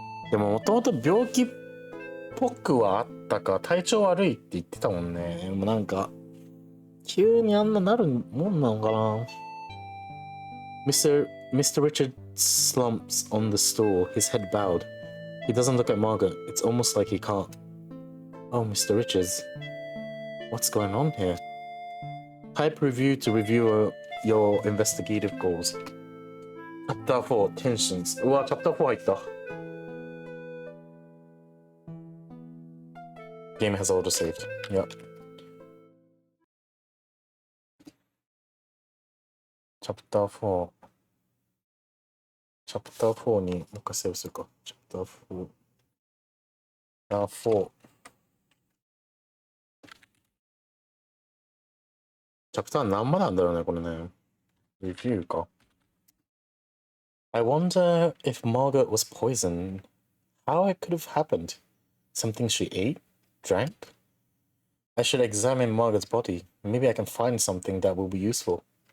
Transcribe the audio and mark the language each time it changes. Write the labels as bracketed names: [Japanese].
[Japanese] でももともと病気っぽくはあったか、体調悪いって言ってたもんね。でもなんか、急にあんななるもんなのかな。 [English] Mr. Richard slumps on the stool, his head bowed. He doesn't look at Margaret. It's almost like he can't. Oh, Mr. Richards. What's going on here? Type review to review your investigative goals. Chapter 4, Tensions. [Japanese] うわ、Chapter 4入った。 [English] Game has autosaved. Yep. Chapter 4. [Japanese] Chapter 4にもう一回セーブするか。 [English] Chapter 4. Chapter 4. [Japanese] Chapter 何までなんだろうね、これね。 Review か。 [English] I wonder if Margaret was poisoned. How it could have happened. Something she ate? Drank? I should examine Margaret's body. Maybe I can find something that will be useful.